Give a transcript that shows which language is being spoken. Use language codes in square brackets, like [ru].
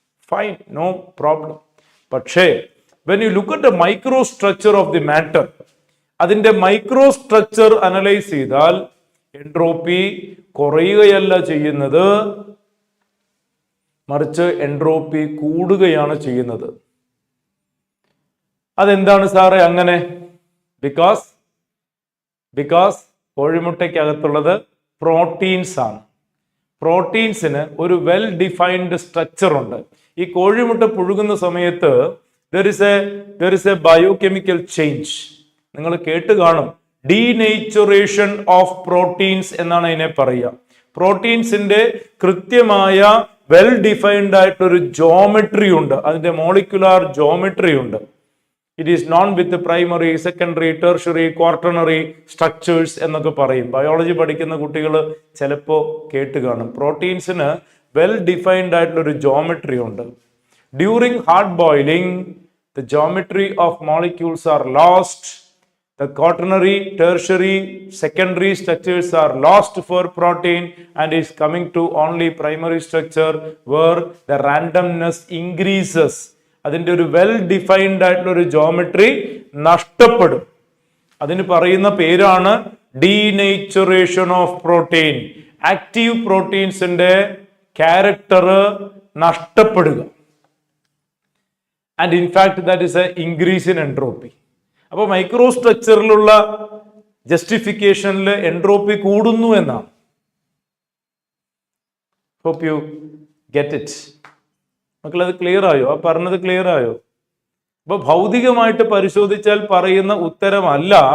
[en] Fine, no problem. [ml] പക്ഷേ [en] when you look at the microstructure of the matter, [ml] അതിന്റെ microstructure analyse ചെയ്താൽ entropy കുറയുകയല്ല ചെയ്യുന്നത്, മറിച്ച് എൻട്രോപ്പി കൂടുകയാണ് ചെയ്യുന്നത്. അതെന്താണ് സാറേ അങ്ങനെ? ബിക്കോസ് കോഴിമുട്ടയ്ക്കകത്തുള്ളത് പ്രോട്ടീൻസ് ആണ്. പ്രോട്ടീൻസിന് ഒരു വെൽ ഡിഫൈൻഡ് സ്ട്രക്ചർ ഉണ്ട്. ഈ കോഴിമുട്ട പുഴുകുന്ന സമയത്ത് [en] there is a biochemical change. [ml] നിങ്ങൾ കേട്ട് കാണും, ഡീനേച്ചറേഷൻ ഓഫ് പ്രോട്ടീൻസ് എന്നാണ് അതിനെ പറയുക. പ്രോട്ടീൻസിന്റെ കൃത്യമായ വെൽ ഡിഫൈൻഡ് ആയിട്ടൊരു ജോമെട്രി ഉണ്ട്, അതിന്റെ മോളിക്കുലാർ ജോമെട്രി ഉണ്ട്. [en] it is known with primary, secondary, tertiary, quaternary structures [ml] എന്നൊക്കെ പറയും. ബയോളജി പഠിക്കുന്ന കുട്ടികൾ ചിലപ്പോൾ കേട്ട് കാണും. പ്രോട്ടീൻസിന് വെൽ ഡിഫൈൻഡ് ആയിട്ടുള്ള ഒരു ജോമെട്രി ഉണ്ട്. [en] During hard boiling the geometry of molecules are lost. The quaternary, tertiary, secondary structures are lost for protein and is coming to only primary structure where the randomness increases. [ml] അതിൻ്റെ ഒരു well defined ആയിട്ടുള്ള ഒരു geometry നഷ്ടപ്പെടും. അതിന് പറയുന്ന പേരാണ് denaturation of protein. Active പ്രോട്ടീൻസിന്റെ character നഷ്ടപ്പെടുക. [en] And in fact that is a increase in entropy. [ml] അപ്പോൾ മൈക്രോ സ്ട്രക്ചറിലുള്ള ജസ്റ്റിഫിക്കേഷനിൽ എൻട്രോപ്പി കൂടുന്നു എന്നാണ്. [en] Hope you get it. [ml] മക്കളത് clear ആയോ? ആ പറഞ്ഞത് ക്ലിയർ ആയോ? അപ്പൊ ഭൗതികമായിട്ട് പരിശോധിച്ചാൽ പറയുന്ന ഉത്തരമല്ല